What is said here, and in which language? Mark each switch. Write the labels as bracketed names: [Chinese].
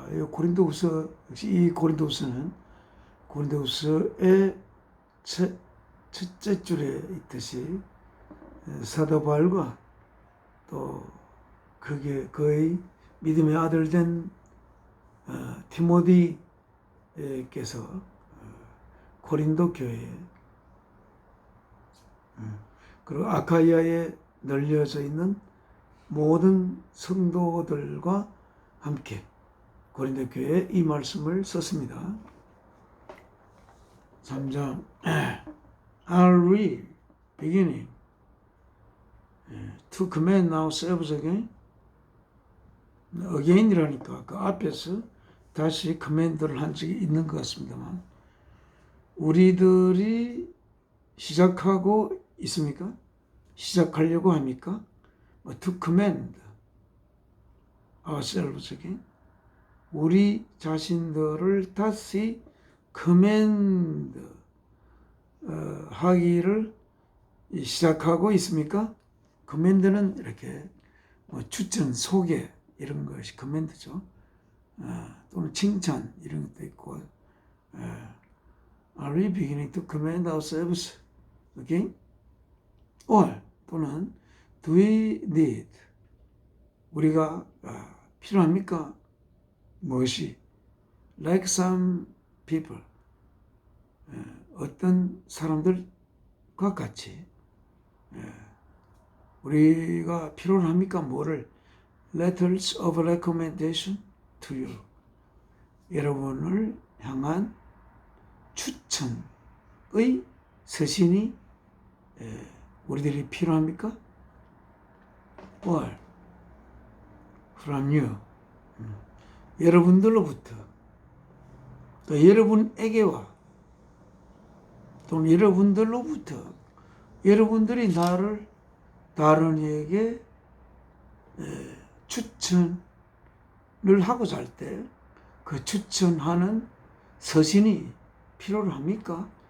[Korean] 고린도후서, 역시 이 고린도후서는 고린도후서의 첫째 줄에 있듯이 사도 바울과 또 그의 믿음의 아들 된 디모데께서 고린도 교회에 그리고 아카이아에 널려져 있는 모든 성도들과 함께 고린도 교회에 이 말씀을 썼습니다. [English] 3장 I'll read beginning to command ourselves again. [Korean] again이라니까 그 앞에서 다시 command를 한 적이 있는 것 같습니다만 우리들이 시작하고 있습니까? 시작하려고 합니까? [English] to command ourselves again. [Korean] 우리 자신들을 다시 커맨드 하기를 시작하고 있습니까? 커맨드는 이렇게 뭐 추천, 소개 이런 것이 커맨드죠. 또는 칭찬 이런 것도 있고. [English] Are we beginning to commend ourselves? Okay? Or 또는 do we need? [Korean] 우리가 필요합니까? 무엇이? [English] Like some people. [Korean] 어떤 사람들과 같이 우리가 필요로 합니까? 뭐를? [English] Letters of recommendation to you. [Korean] 여러분을 향한 추천의 서신이 우리들이 필요합니까? [English] Or from you. [Korean] 여러분들로부터 또 여러분에게와 또는 여러분들로부터 여러분들이 나를 다른 이에게 추천을 하고자 할 때 그 추천하는 서신이 필요로 합니까?